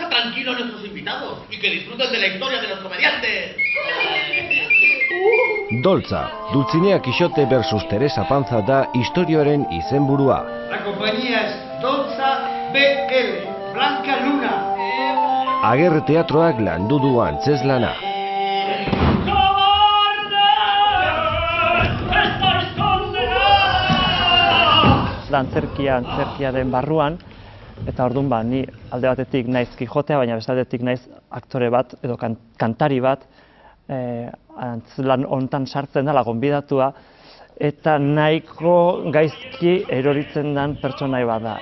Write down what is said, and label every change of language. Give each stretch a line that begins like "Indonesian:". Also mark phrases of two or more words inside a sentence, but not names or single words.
Spanish: tranquilos nuestros invitados y que disfruten de la historia de los comediantes.
Basque: Doltza, Dulcinea Quixote versus Teresa Panza da istorioaren izenburua.
Spanish: La compañía es Doltza BL, Blanca Luna.
Basque: Ager teatroak landu du antzeslana. Antzerkiaren barruan, eta orduan ni alde batetik naiz Kijotea, baina beste aldetik naiz aktore bat edo kantari bat antzlan hontan sartzen dela gonbidatua, eta nahiko gaizki eroritzen den pertsonai bat da.